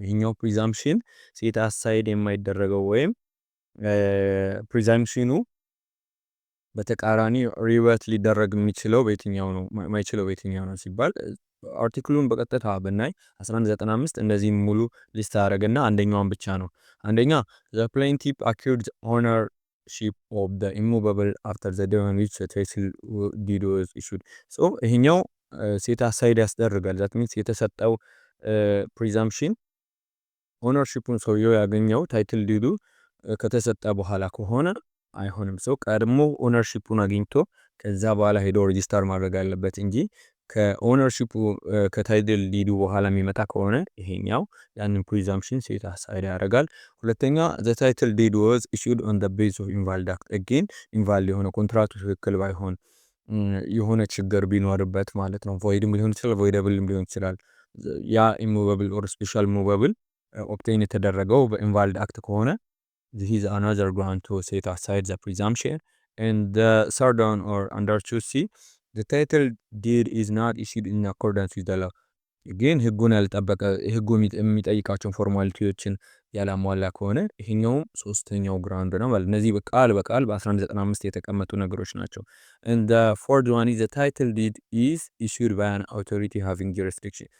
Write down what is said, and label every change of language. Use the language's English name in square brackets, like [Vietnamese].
[Amharic] ይሄኛው ፕሪዛምፕሽን ሴት አሳይድ የማይደረገው ወይም ፕሪዛምፕሽኑ በተቃራኒ ሪቨርት ሊደረግ የሚችለው በየትኛው ነው? የማይችለው በየትኛው ነው ሲባል አርቲክሉን በቀጥታ ብናይ 1195 እንደዚህ ሙሉ ሊስት አደረገና አንደኛውን ብቻ ነው። አንደኛ [English] the plaintiff accused ownership of the immovable after the day on which the title deed was issued. [Amharic] so ይሄኛው ሴት አሳይድ ያስደርጋል። that means የተሰጠው ፕሪዛምፕሽን ኦነርሺፑን ሰውየው ያገኘው ታይትል ዲዱ ከተሰጠ በኋላ ከሆነ አይሆንም። ሰው ቀድሞ ኦነርሺፑን አግኝቶ ከዛ በኋላ ሄዶ ሬጂስተር ማድረግ አለበት እንጂ ከኦነርሺፑ ከታይትል ዲዱ በኋላ የሚመጣ ከሆነ ይሄኛው ያንን ፕሪዛምፕሽን ሴት አሳይድ ያደርጋል። ሁለተኛ [English] the title deed was issued on the basis of invalid act. [Amharic] again invalid የሆነ ኮንትራክቱ ትክክል ባይሆን የሆነ ችግር ቢኖርበት ማለት ነው። voidም ሊሆን ይችላል voidableም ሊሆን ይችላል። ያ immovable or special movable obtain የተደረገው በኢንቫሊድ አክት ከሆነ [English] this is another ground to set aside the presumption. and the third one or under 2C, the title deed is not issued in accordance with the law. [Amharic] again ህጉን ያልጠበቀ ህጉ የሚጠይቃቸውን ፎርማሊቲዎችን ያላሟላ ከሆነ ይሄኛው ሶስተኛው ግራውንድ ነው ማለት እነዚህ በቃል በ1195 የተቀመጡ ነገሮች ናቸው። [English] and the fourth one is the title deed is issued by an authority having jurisdiction.